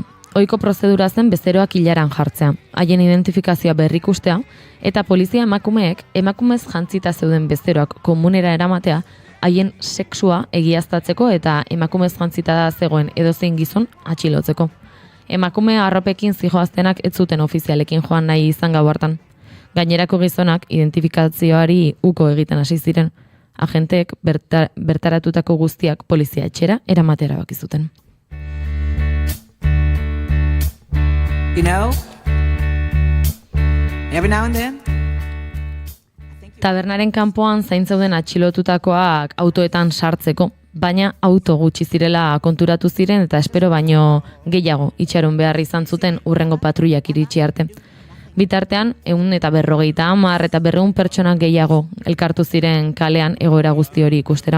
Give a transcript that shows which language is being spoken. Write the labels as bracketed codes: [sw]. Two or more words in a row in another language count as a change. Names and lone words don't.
[eu] Ohiko prozedura zen bezeroak ilaran jartzea, haien identifikazioa berrikustea, eta polizia emakumeek emakumez jantzita zeuden bezeroak komunera eramatea, haien sexua egiaztatzeko eta emakumez jantzita zegoen edozein gizon atxilotzeko. Emakume arropekin zijoaztenak ez zuten ofizialekin joan nahi izan gau hartan. Gainerako gizonak identifikazioari uko egiten hasi ziren. Agenteek bertaratutako guztiak polizia etxera eramatera erabaki zuten. [en] You know, every now and then. [eu] Tabernaren kanpoan zaintzeuden atxilotutakoak autoetan sartzeko, baina auto gutxi zirela konturatu ziren eta espero baino gehiago itxaron behar izan zuten urrengo patruiak iritsi arte. Bitartean, 150 eta 200 pertsona gehiago elkartu ziren kalean egoera guzti hori ikustera.